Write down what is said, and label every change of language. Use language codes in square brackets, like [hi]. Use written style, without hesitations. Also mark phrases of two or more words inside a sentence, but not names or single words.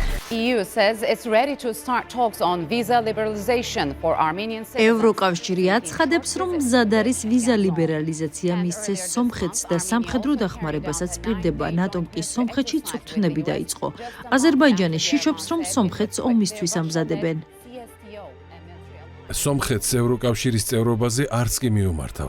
[en] EU says it's ready to start talks on visa liberalization for Armenian citizens. [ka] ევროკავშირი აცხადებს, რომ მზად არის ვიზა ლიბერალიზაცია მისცეს სომხეთს და სამხედრო დახმარებასაც პირდება, ნატომ კი სომხეთში წვრთნები დაიწყო. აზერბაიჯანი შიშობს, რომ სომხეთს ომისთვის ამზადებენ. სომხეთს ევროკავშირის წევრობაზე არც კი მიუმართავს.